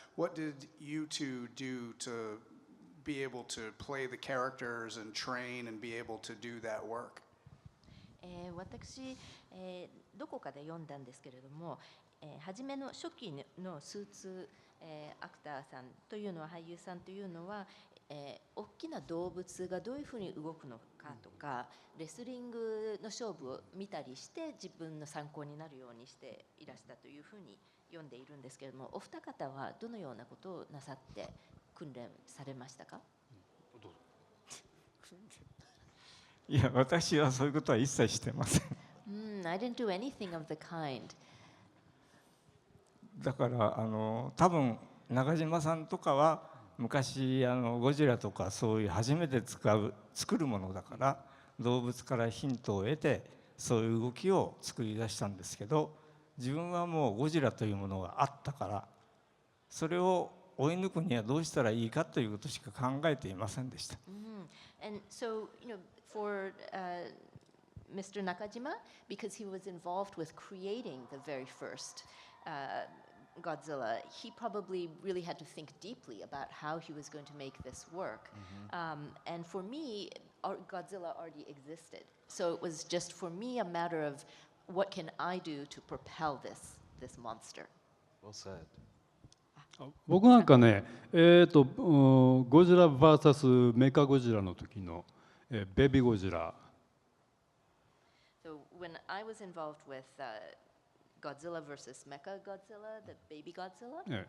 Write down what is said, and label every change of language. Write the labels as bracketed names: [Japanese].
[English] What did you two do to be able to play the characters and train and be able to do that work? [Japanese] 私、どこかで読んだんですけれども、初めの初期のスーツアクターさんというのは俳優さんというのは、大きな動物がどういうふうに動くのかとか、レスリングの勝負を見たりして自分の参考になるようにしていらしたというふうに読んでいるんですけれども、お二方はどのようなことをなさって訓練されましたか？いや、私はそういうことは一切してません。 [English] I didn't do anything of the kind. [Japanese] だから多分中島さんとかは昔ゴジラとかそういう初めて作るものだから動物からヒントを得てそういう動きを作り出したんですけど、自分はもうゴジラというものがあったからそれを追い抜くにはどうしたらいいかということしか考えていませんでした。 [English] And so, for Mr. Nakajima, because he was involved with creating the very first Godzilla, he probably really had to think deeply about how he was going to make this work. And for me, Godzilla already existed. So it was just for me a matter of what can I do to propel this monster. Well said. [Japanese] 僕なんかね、ゴジラ VS メカゴジラの時の、ベビーゴジラ。 [English] So when I was involved with Godzilla versus Mechagodzilla, the baby Godzilla.